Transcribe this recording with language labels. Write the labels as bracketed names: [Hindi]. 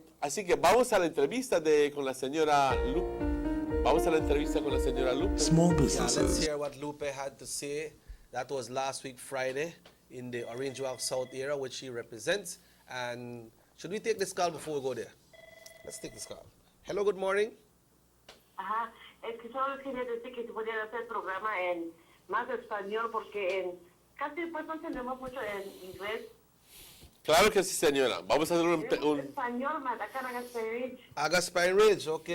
[Spanish] Así que vamos a la entrevista con la señora Lupe. [English] Small Yeah, let's businesses. hear what Lupe had to say. That was last week, Friday, in the Orange Walk South area, which she represents. And should we take this call before we go there? Let's take this call. Hello, good morning. [Spanish] Ajá, es que solo quería decir que si podían hacer el programa en más español porque casi pues no entendemos mucho en inglés. Claro que sí, señora. Vamos a hacer un... Español, matacan a Spine Ridge. Haga Spine Ridge, ok.